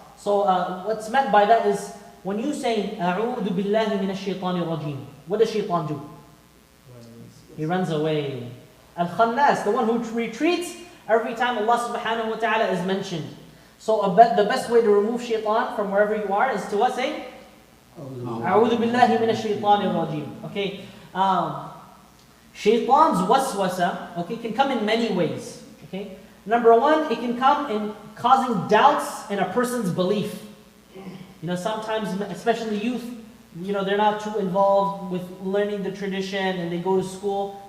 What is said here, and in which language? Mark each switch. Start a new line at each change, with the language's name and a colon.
English: So, what's meant by that is, when you say,
Arabic: أعوذ بالله من الشيطان الرجيم,
English: what does shaitan do? He runs away. Al-khannas, the one who retreats every time Allah subhanahu wa ta'ala is mentioned. So, the best way to remove shaitan from wherever you are is to what? Say,
Arabic: أعوذ بالله من الشيطان الرجيم.
English: Okay. Shaitan's waswasa, okay, can come in many ways. Okay. Number one, it can come in causing doubts in a person's belief. Sometimes, especially youth, they're not too involved with learning the tradition, and they go to school.